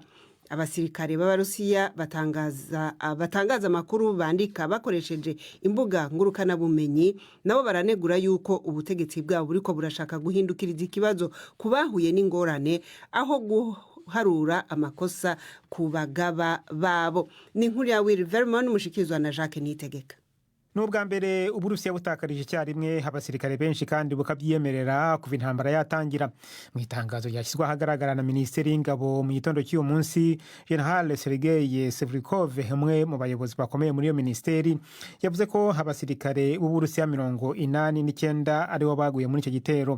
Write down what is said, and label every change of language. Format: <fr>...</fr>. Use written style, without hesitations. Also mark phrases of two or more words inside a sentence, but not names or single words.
<rn>Abasirikare b'Abarusiya batangaza amakuru bandika bakoresheje imbuga ngurukana bumenyi, nabo baranegura yuko ubutegetsi bwabo buriko burashaka guhindukiriza ikibazo kubahuye n'ingorane aho harura amakosa ku bagaba babo. Ni inkuru ya Will Vermont mushikizwa na Jacques Nitegeka.</rn> <rw>Nubwa mbere Uburusiya butakarije icyarimwe abasirikare benshi kandi bukabyemerera kuva intambara yatangira. Mu itangazo ryashyizwe ahagaragara na Minisiteri y'Ingabo mu gitondo cy'uyu munsi, General Sergei Sevrikov, umwe mu bayobozi bakomeye muri iyo ministeri, yavuze ko abasirikare b'Uburusiya 89 aribo baguye muri icyo gitero.</rw>